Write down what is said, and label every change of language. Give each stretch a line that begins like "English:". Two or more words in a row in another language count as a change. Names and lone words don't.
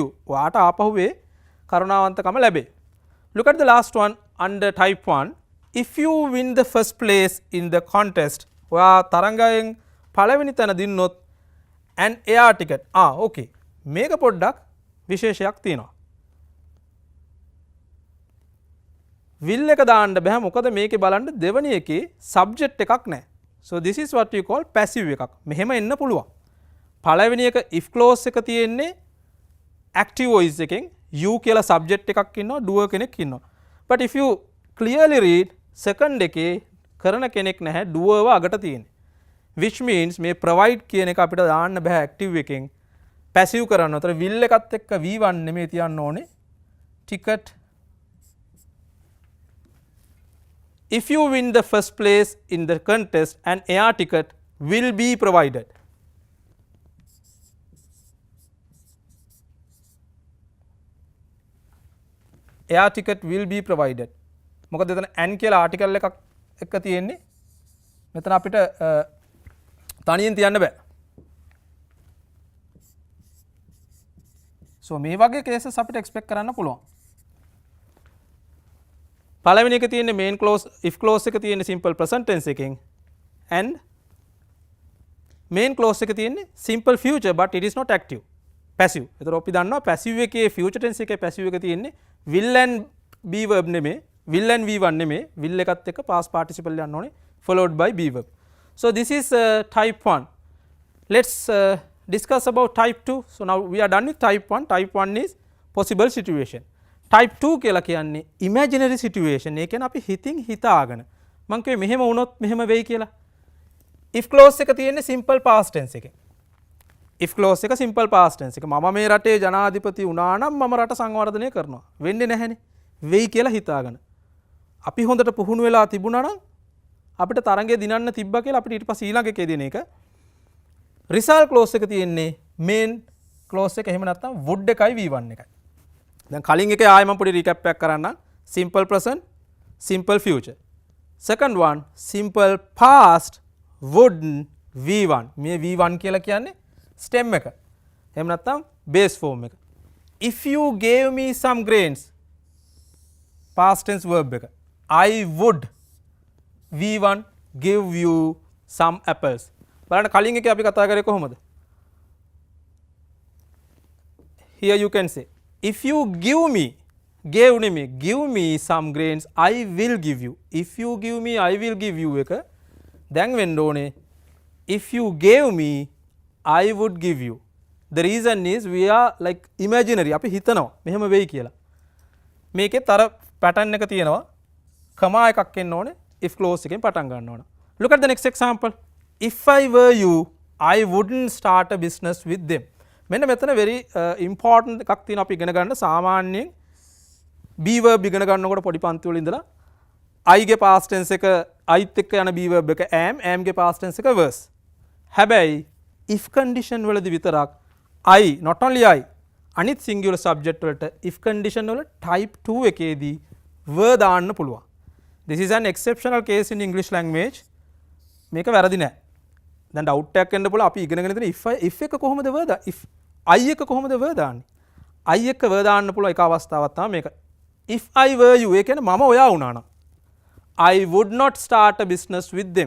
Sinhala: ඔයාට ආපහු වේ කරුණාවන්තකම ලැබේ.
English: Look at the last one under type 1. If you win the first place in the contest,
Sinhala: ඔයා තරඟයෙන් පළවෙනි තැන දින්නොත්
English: an air ticket. Okay.
Sinhala: මේක පොඩ්ඩක් විශේෂයක් තියෙනවා. will එක දාන්න බෑ මොකද මේකේ බලන්න දෙවෙනි එකේ subject එකක් නැහැ.
English: So this is what we call passive
Sinhala: එකක්. මෙහෙම එන්න පුළුවන්. පළවෙනි එක
English: if clause
Sinhala: එක තියෙන්නේ
English: active voice
Sinhala: එකෙන් you කියලා subject එකක් ඉන්නවා doer කෙනෙක් ඉන්නවා.
English: But if you clearly read second
Sinhala: එකේ කරන කෙනෙක් නැහැ doer ව අගට තියෙන්නේ. Which means මේ provide කියන එක අපිට දාන්න බෑ active එකෙන් passive කරන්න. උතර will එකත් එක්ක V1 නෙමෙයි තියන්න ඕනේ.
English: ticket. If you win the first place in the contest, an air ticket will be provided. Air ticket will be provided.
Sinhala: මොකද එතන an කියලා article එකක් එක්ක තියෙන්නේ. මෙතන අපිට තනියෙන් තියන්න බෑ. So මේ වගේ cases අපිට expect කරන්න පුළුවන්. පළවෙනි එක
English: තියෙන්නේ main clause if clause
Sinhala: එක තියෙන්නේ
English: simple present tense එකෙන් and main clause
Sinhala: එක තියෙන්නේ
English: simple future but it is not active passive.
Sinhala: ඒතර අපි දන්නවා passive එකේ
English: future tense
Sinhala: එකේ passive එක තියෙන්නේ
English: will and be verb
Sinhala: නෙමෙයි
English: will and V1
Sinhala: නෙමෙයි will එකත් එක්ක
English: past participle
Sinhala: යන්න ඕනේ
English: followed by be verb. So this is type 1. Let's discuss about type 2. So now we are done with type 1. Type 1 is possible situation. Type 2
Sinhala: කියලා කියන්නේ
English: imaginary situation.
Sinhala: ඒ කියන්නේ අපි හිතින් හිතාගෙන මං කිව්වේ මෙහෙම වුණොත් මෙහෙම වෙයි කියලා.
English: if clause
Sinhala: එක තියෙන්නේ
English: simple past tense
Sinhala: එකේ.
English: if clause එක simple past tense එක.
Sinhala: මම මේ රටේ ජනාධිපති වුණා නම් මම රට සංවර්ධනය කරනවා. වෙන්නේ නැහැනේ. වෙයි කියලා හිතාගෙන. අපි හොඳට පුහුණු වෙලා තිබුණා නම් අපිට තරඟය දිනන්න තිබ්බා කියලා අපිට ඊට පස්සේ ඊළඟ එකේ දෙන එක.
English: result clause
Sinhala: එක තියෙන්නේ
English: main clause
Sinhala: එක එහෙම නැත්නම් would එකයි V1 එකයි. දැන් කලින් එකේ ආයෙ මම පොඩි රීකැප් එකක් කරන්නම්.
English: simple present, simple future. second one simple past would V1.
Sinhala: මේ V1 කියලා කියන්නේ stem එක. එහෙම නැත්නම්
English: base form
Sinhala: එක.
English: if you gave me some grains past tense verb එක. I would V1 give you some apples.
Sinhala: බලන්න කලින් එකේ අපි කතා කරේ කොහොමද?
English: Here you can say if you give me give me some grains I will give you. if you give me I will give you
Sinhala: එක දැන් වෙන්න ඕනේ
English: if you gave me I would give you. the reason is we are like imaginary
Sinhala: අපි හිතනවා මෙහෙම වෙයි කියලා. මේකේ තර pattern එක තියෙනවා. comma එකක් එන්න ඕනේ
English: if clause
Sinhala: එකෙන් පටන් ගන්න ඕන.
English: look at the next example. if I were you I wouldn't start a business with them.
Sinhala: මෙන්න මෙතන
English: very important
Sinhala: එකක් තියෙනවා අපි ඉගෙන ගන්න. සාමාන්‍යයෙන්
English: be verb
Sinhala: ඉගෙන ගන්නකොට පොඩි පන්ති වල ඉඳලා I ගේ
English: past tense
Sinhala: එක I'ත් එක්ක යන
English: be verb
Sinhala: එක am ගේ
English: past tense
Sinhala: එක was. හැබැයි
English: if condition
Sinhala: වලදී විතරක්
English: I not only I
Sinhala: අනිත්
English: singular subject
Sinhala: වලට
English: if condition
Sinhala: වල
English: type 2
Sinhala: එකේදී were දාන්න පුළුවන්.
English: this is an exceptional case in English language.
Sinhala: මේක වැරදි නෑ. දැන් ඩවුට් එකක් එන්න පුළුවන් අපි ඉගෙනගෙන ඉතින් if එක කොහොමද were
English: if I
Sinhala: එක කොහොමද were දාන්නේ? I එක were දාන්න පුළුවන් එක අවස්ථාවක් තමයි මේක.
English: if I were you
Sinhala: ඒ කියන්නේ මම ඔයා වුණා නම්
English: I would not start a business with them.